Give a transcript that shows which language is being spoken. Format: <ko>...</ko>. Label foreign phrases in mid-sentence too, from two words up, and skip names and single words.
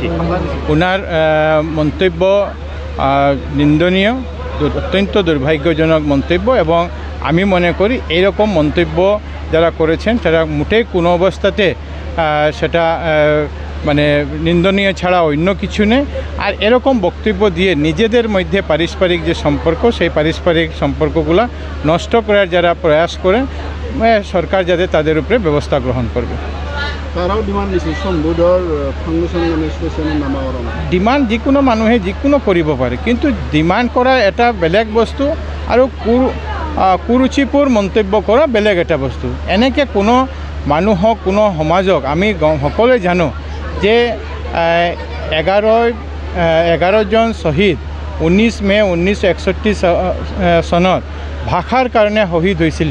<bn>ওনার মন্তব্য নিন্দনীয়, অত্যন্ত দুর্ভাগ্যজনক মন্তব্য এবং আমি মনে করি এইরকম মন্তব্য যারা করেছেন তারা মোটেই কোনো অবস্থাতে সেটা মানে নিন্দনীয় ছাড়া অন্য কিছু নেই। আর এরকম বক্তব্য দিয়ে নিজেদের মধ্যে পারস্পরিক যে সম্পর্ক, সেই পারস্পরিক সম্পর্কগুলো নষ্ট করার যারা প্রয়াস করেন, সরকার যাতে তাদের উপরে ব্যবস্থা গ্রহণ করবে।</bn> <as>তারাও ডিমান্ড দিছে সম্বোধৰ ফাউণ্ডেশ্যন ষ্টেচনৰ নামাকৰণ। ডিমান্ড যিকোনো মানুহে যিকোনো কৰিব পাৰে, কিন্তু ডিমান্ড কৰা এটা বেলেগ বস্তু আৰু কুৰুচিপূৰ মন্তব্য কৰা বেলেগ এটা বস্তু। এনেকৈ কোনো মানুহক, কোনো সমাজক আমি সকলোৱে জানো যে 11জন শ্বহীদ 19 মে 1961 চনত ভাষাৰ কাৰণে শ্বহীদ হৈছিলে।</as>